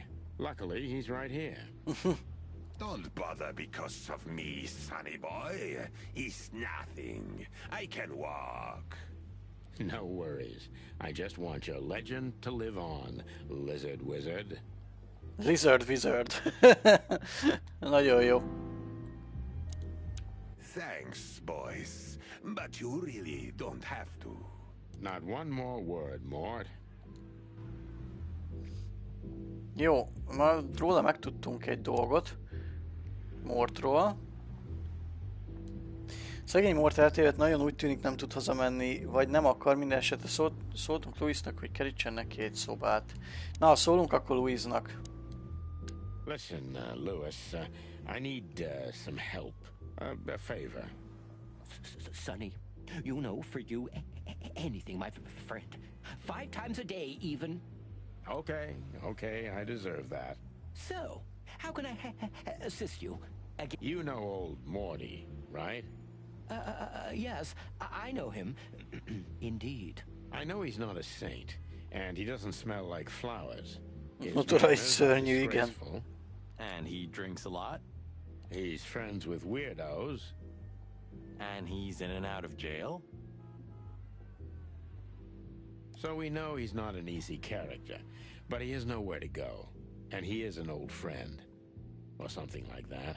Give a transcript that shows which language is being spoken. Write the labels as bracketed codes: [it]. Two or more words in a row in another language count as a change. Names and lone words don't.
[en] Luckily, he's right here. Don't bother because of me, sonny boy. It's nothing. I can walk. No worries. I just want your legend to live on, lizard wizard. Lizard wizard. [hu] Nagyon jó. [en] Thanks, boys. But you really don't have to. Not one more word, Mort. [hu] Jó, már róla megtudtunk egy dolgot. Mortról. Szegény Mort eltévedt, nagyon úgy tűnik nem tud hazamenni, vagy nem akar, minden esetre szóltunk Louisnak, hogy kerítsen neki egy szobát. Na, szólunk akkor Louisnak. [en] Listen, Louis, I need some help. A favor. Sonny, you know, for you, anything, my friend. 5 times a day, even. Okay, I deserve that. So, how can I assist you? You know old Morty, right? Yes, I know him. Indeed. I know he's not a saint, and he doesn't smell like flowers. His Motora is manners are [hu] szörnyű, igen. [en] disgraceful. And he drinks a lot. He's friends with weirdos. And he's in and out of jail. So we know he's not an easy character, but he has nowhere to go. And he is an old friend. Or something like that.